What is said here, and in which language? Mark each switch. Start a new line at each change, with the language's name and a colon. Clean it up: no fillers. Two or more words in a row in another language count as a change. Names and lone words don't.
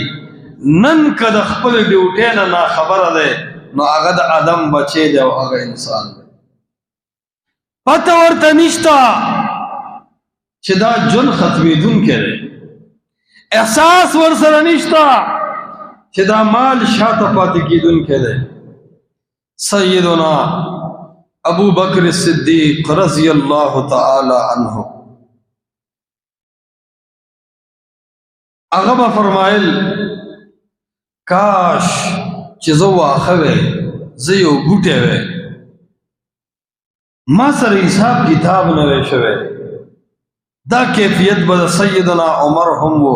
Pashto: نن که د خپلې ډیوټۍ نه ناخبره دی نو هغه د آدم بچی دی او هغه انسان دی. پته ورته نشته چې دا ژوند ختمېدونکی دی، احساس ورسره نشته چې دا مال شاته پاتې کېدونکی دی. سیدنا ابو بکر صدیق
Arabic: رضی اللہ تعالی عنہ
Pashto: هغه به فرمایل کاش چې زه واښه وی، زه یو بوټی وی، ما سره حساب کتاب نه وی شوی. دا کیفیت به د سیدنا عمر هم و.